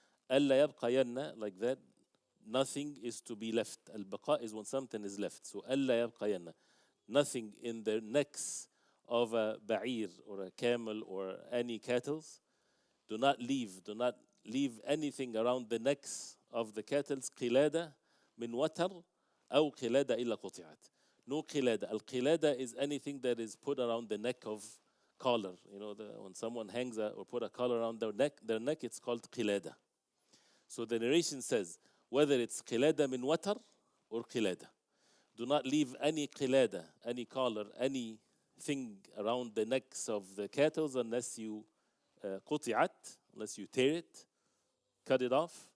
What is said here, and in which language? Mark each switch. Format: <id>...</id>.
<en>ألا يبقين, like that, nothing is to be left. Al-baqa is when something is left. So ألا يبقين, nothing in the necks of a ba'ir or a camel or any cattle. Do not leave anything around the necks of the cattle.</en> <ar>قلادة من وتر أو قلادة إلا قطعت.</ar> <en>No qilada. Al-qilada is anything that is put around the neck of collar. You know, when someone hangs or put a collar around their neck, it's called qilada. So the narration says, whether it's qilada min watar or qilada. Do not leave any qilada, any collar, anything around the necks of the cattle unless you quti'at, unless you tear it, cut it off.</en>